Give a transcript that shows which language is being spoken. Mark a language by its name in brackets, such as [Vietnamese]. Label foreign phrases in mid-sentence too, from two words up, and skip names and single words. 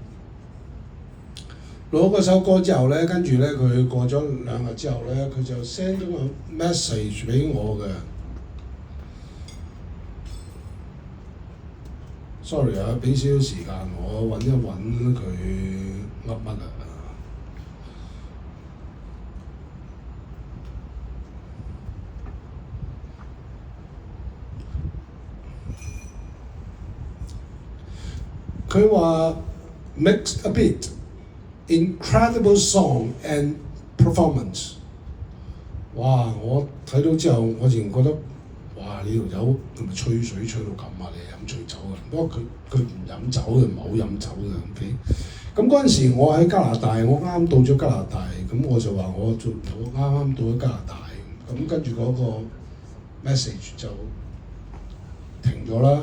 [Cantonese] 錄咗嗰首歌之後咧，跟住咧佢過咗2日之後咧，佢就 send 咗個 message 俾我嘅。Sorry 啊，俾少少時間我揾一揾佢噏乜啊。佢話 [English] mixed a bit, incredible song and performance。 [Cantonese] 哇！我睇到之後，我自然覺得，哇！呢條友係咪吹水吹到咁啊？你飲醉酒啊？不過佢唔飲酒嘅，唔係好飲酒嘅。OK。咁嗰陣時我喺加拿大，我啱啱到咗加拿大，咁我就話我啱啱到咗加拿大，咁跟住嗰個 message 就停咗啦。